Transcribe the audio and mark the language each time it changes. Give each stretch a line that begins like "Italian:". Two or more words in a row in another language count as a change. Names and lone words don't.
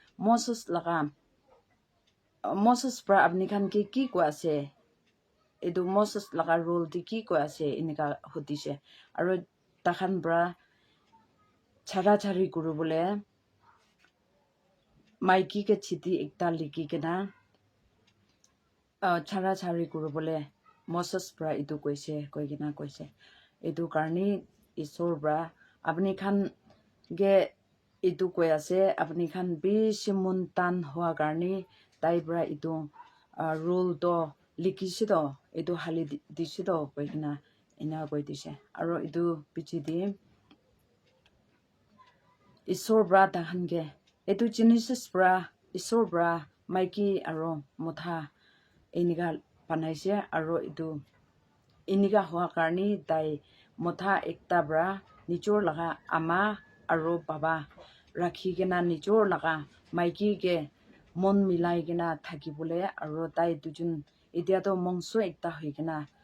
Naga Pidgin: Moses bra apni khan ke ki ko ase edu Moses laga role di ki ko ase iniga hudise aro ta khan bra chara chari guru bole maiki ke chiti ekta liki kena chara chari guru bole Moses bra edu koise koigena koise edu karni isor bra apni khan ge edu koi ase apni khan bishi muntan hua karni tai bra edu rule to likisido edu hali disido koigena ina koi dise aro edu pichidi isor bra ta khan ge edu Genesis bra isor bra maiki aro motha eniga panaise aro edu iniga hua karni tai motha ekta bra nichor laga ama aro baba rakhi gena nichor laga maiki ge mon milai gena thaki bole aro tai dujun etia to mongso ekta hoigena